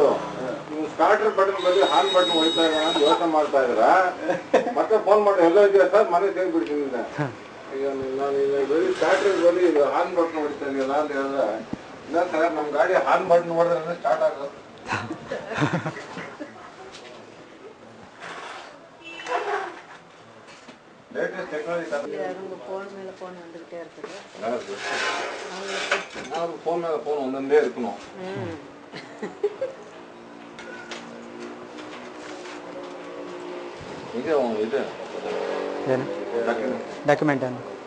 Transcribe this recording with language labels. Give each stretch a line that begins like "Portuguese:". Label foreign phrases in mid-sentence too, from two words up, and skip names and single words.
Kannada: ನೀವು
English: starter button
Kannada: ಬದಲು
English: horn button
Kannada: ಹೊಡಿತಾ ಇರೋಣ ಅಂತ ಯೋಚನೆ ಮಾಡ್ತಾ ಇದ್ರ, ಮತ್ತೆ ಫೋನ್ ಮಾಡಿ ಎಲ್ಲ ಇದೆಯಾ ಸರ್ ಮನೆ ಸೇರ್ಬಿಡ್ತೀನಿ ಈಗ ನಾನು ಬರೀ ಸ್ಟಾರ್ಟರ್ ಬರೀ ಇದು
English: horn button
Kannada: ಹೊಡಿತಾ ಇದೆಯಲ್ಲ ಅಂತ ಹೇಳಿದ್ರೆ, ಇಲ್ಲ ಸರ್ ನಮ್ಮ ಗಾಡಿ
English: horn button
Kannada: ಹೊಡೆದ್ರೆ ಸ್ಟಾರ್ಟ್ ಆಗೋದು.
English: latest technology
Tamil: அவங்க ஃபோன் மேலே ஃபோன் வந்துக்கிட்டே இருக்குது. ஃபோன் மேலே ஃபோன் வந்துட்டே இருக்கணும். இது இது
Kannada: ಏನು ಡಾಕ್ಯುಮೆಂಟ್ ಏನು